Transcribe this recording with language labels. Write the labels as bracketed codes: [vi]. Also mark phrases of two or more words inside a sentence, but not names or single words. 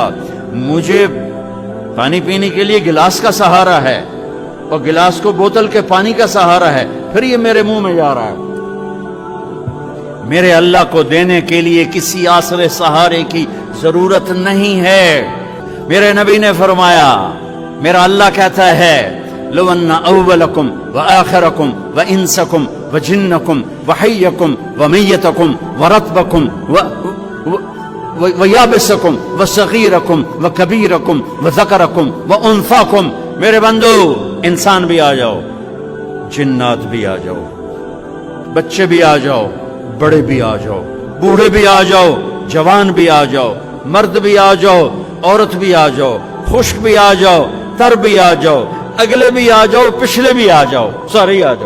[ur] مجھے پانی پینے کے لیے گلاس کا سہارا ہے اور گلاس کو بوتل کے پانی کا سہارا ہے، پھر یہ میرے منہ میں جا رہا ہے۔ میرے اللہ کو دینے کے لیے کسی آسرے سہارے کی ضرورت نہیں ہے۔ میرے نبی نے فرمایا، میرا اللہ کہتا ہے [ar] لو ان اولکم وآخرکم وانسکم وجنکم وحیکم ومیتکم ورطبکم ویابسکم وصغیرکم وکبیرکم وذکرکم وانثاکم۔ [ur] میرے بندو انسان بھی آ جاؤ، جنات بھی آ جاؤ، بچے بھی آ جاؤ، بڑے بھی آ جاؤ، بوڑھے بھی آ جاؤ، جوان بھی آ جاؤ، مرد بھی آ جاؤ، عورت بھی آ جاؤ، خشک بھی آ جاؤ، تر بھی آ جاؤ، اگلے بھی آ جاؤ، پچھلے بھی آ جاؤ، سارے ہی آ جاؤ۔